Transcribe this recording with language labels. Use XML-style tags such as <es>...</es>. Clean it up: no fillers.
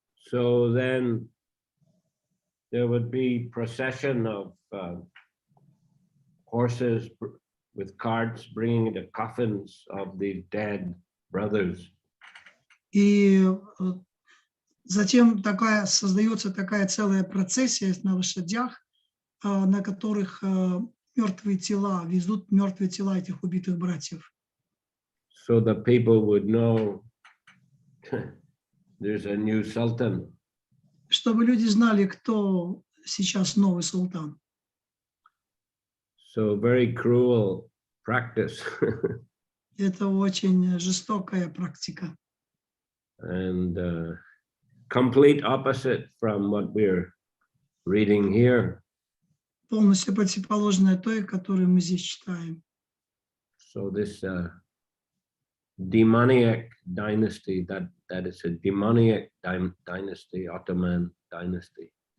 <en>So then there would be procession of horses with carts bringing the coffins of the dead brothers.</en> <ru>И затем создается такая целая процессия на лошадях, на которых везут мертвые тела этих убитых братьев.</ru> <en>So the people would know there's a new sultan.</en> <ru>Чтобы люди знали, кто сейчас новый султан.</ru> <en>So very cruel practice.</en> <ru>Это очень жестокая практика.</ru> <en>And complete opposite from what we're reading here.</en> <ru>Полностью противоположная той, которую мы здесь читаем.</ru> <en>So this demoniac dynasty, that is a demoniac dynasty, Ottoman dynasty.</en>